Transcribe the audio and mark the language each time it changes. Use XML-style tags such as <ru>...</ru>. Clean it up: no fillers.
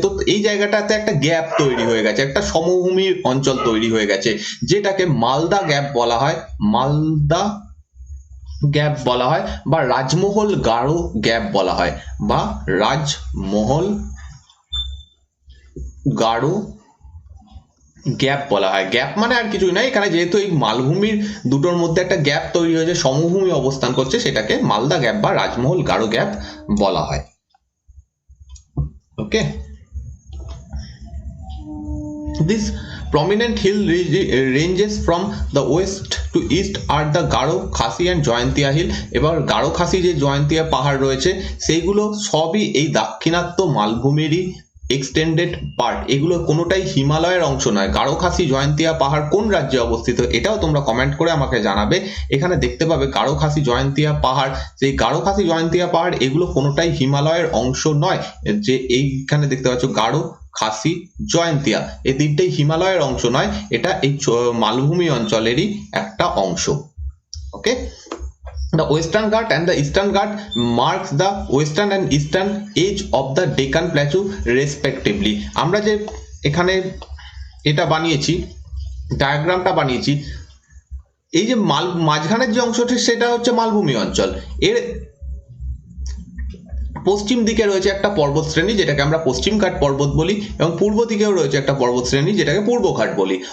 <bn>তো এই জায়গাটাতে একটা গ্যাপ তৈরি হয়ে গেছে, একটা সমভূমির অঞ্চল তৈরি হয়ে গেছে, যেটাকে মালদা গ্যাপ বলা হয়, মালদা গ্যাপ বলা হয়, বা রাজমহল গারো গ্যাপ বলা হয়, বা রাজমহল গারো গ্যাপ বলা হয়। গ্যাপ মানে আর কিছুই নয়, এখানে যেহেতু এই মালভূমির দুটোর মধ্যে একটা গ্যাপ তৈরি হয়েছে, সমভূমি অবস্থান করছে, সেটাকে মালদা গ্যাপ বা রাজমহল গারো গ্যাপ বলা হয়।</bn> <en>Okay, this prominent hill ranges from the west to east are the Garo, Khasi and Jayantia hill।</en> <bn>এবার গারো খাসি যে জয়ন্তিয়া পাহাড় রয়েছে, সেইগুলো সবই এই দাক্ষিণাত্য মালভূমিরই এক্সটেন্ডেড পার্ট। এগুলো কোনোটাই হিমালয়ের অংশ নয়। গারো খাসি জয়ন্তিয়া পাহাড় কোন রাজ্যে অবস্থিত, এটাও তোমরা কমেন্ট করে আমাকে জানাবে। এখানে দেখতে পাবে গারো খাসি জয়ন্তিয়া পাহাড়, সেই গারো খাসি জয়ন্তিয়া পাহাড় এগুলো কোনোটাই হিমালয়ের অংশ নয়। যে এইখানে দেখতে পাচ্ছ গারো খাসি জয়ন্তিয়া, এই দ্বীপটাই হিমালয়ের অংশ নয়, এটা এই মালভূমি অঞ্চলেরই একটা অংশ।</bn> <en>Okay, the Western Ghat and the Eastern Ghat marks the western and eastern edge of the Deccan Plateau respectively।</en> <bn>আমরা যে এখানে এটা বানিয়েছি, ডায়াগ্রামটা বানিয়েছি, এই যে মাঝখানের যে অংশটি সেটা হচ্ছে মালভূমি অঞ্চল। এর পশ্চিম দিকে রয়েছে একটা পর্বত শ্রেণী, যেটাকে আমরা পশ্চিমঘাট পর্বত বলি, এবং পূর্ব দিকেও রয়েছে একটা পর্বত শ্রেণী, যেটাকে পূর্বঘাট বলি।</bn>